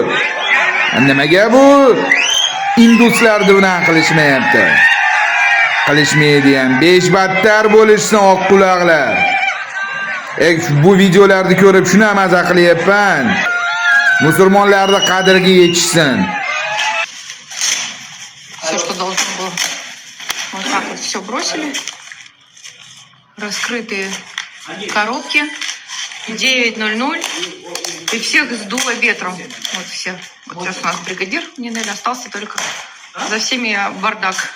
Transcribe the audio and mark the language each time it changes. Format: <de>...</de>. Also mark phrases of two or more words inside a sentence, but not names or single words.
<uz>Nimaga bu? Induslarni bunaqa qilishmayapti. Qilishmaydi ham. 5 battar bo'lishsin oqquloqlar. Bu videolarni ko'rib shuni maza qilyapman. Musulmonlarning qadriga yetishsin.</uz> <ru>Все, что должно было. Вот так вот все бросили. Раскрытые коробки. 9:00. И всех сдуло ветром. Вот все. Вот сейчас у нас бригадир. Мне, наверное, остался только за всеми бардак.</ru>